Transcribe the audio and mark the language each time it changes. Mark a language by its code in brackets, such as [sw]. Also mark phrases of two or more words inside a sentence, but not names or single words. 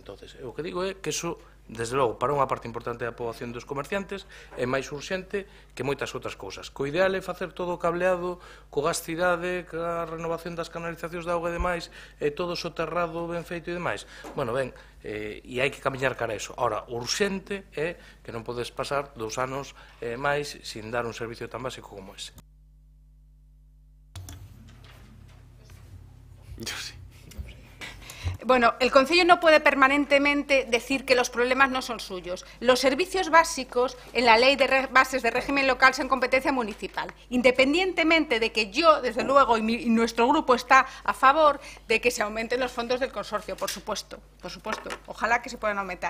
[gl] Entonces, o que digo é que iso, desde logo, para unha parte importante da poboación dos comerciantes, é máis urxente que moitas outras cousas. Co ideal é facer todo o cableado, co gas cidade, ca renovación das canalizacións de auga e demais, e todo soterrado ben feito e demais. Bueno, ben, e hai que camiñar cara a eso. Ahora, o urxente é que non podes pasar 2 anos máis sin dar un servicio tan básico como ese. [es] Yo sí. Bueno, el Concello no puede permanentemente decir que los problemas no son suyos. Los servicios básicos en la Ley de Bases de Régimen Local son competencia municipal, independientemente de que yo, desde luego, y nuestro grupo está a favor de que se aumenten los fondos del consorcio, por supuesto, ojalá que se puedan aumentar.